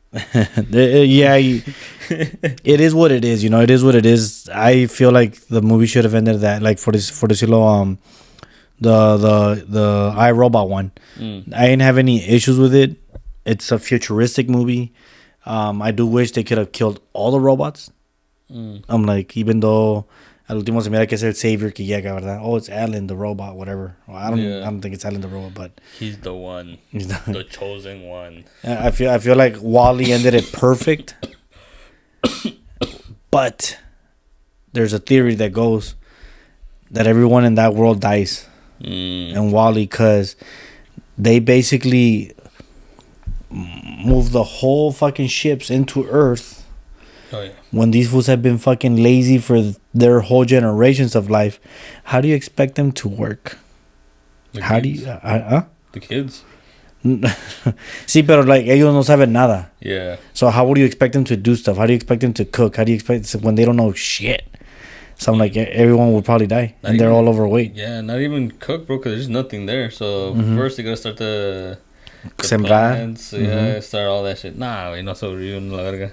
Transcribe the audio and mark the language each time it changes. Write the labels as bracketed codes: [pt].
[en] Yeah, it is what it is. You know, it is what it is. I feel like the movie should have ended that, like for this the iRobot one. I didn't have any issues with it. It's a futuristic movie. I do wish they could have killed all the robots. I'm like, even though [es] al último se mira que es el savior que llega, ¿verdad? [en] Oh, it's Alan the robot, whatever. Well, I don't think it's Alan the robot, but he's the one, the chosen one. I feel like Wall-E ended it perfect, but there's a theory that goes that everyone in that world dies, and Wall-E, because they basically move the whole fucking ships into Earth. Oh, yeah. When these fools have been fucking lazy for their whole generations of life, how do you expect them to work? How do you... The kids. [es] Sí, pero like ellos no saben nada. [en] Yeah. So how would you expect them to do stuff? How do you expect them to cook? How do you expect when they don't know shit? So I'm like, everyone would probably die, and they're all overweight. Yeah, not even cook, bro, because there's nothing there. So first they gotta start the [es] Sembrar. [en] plants, yeah, start all that shit. [es] Nah, no sobreviven la verga.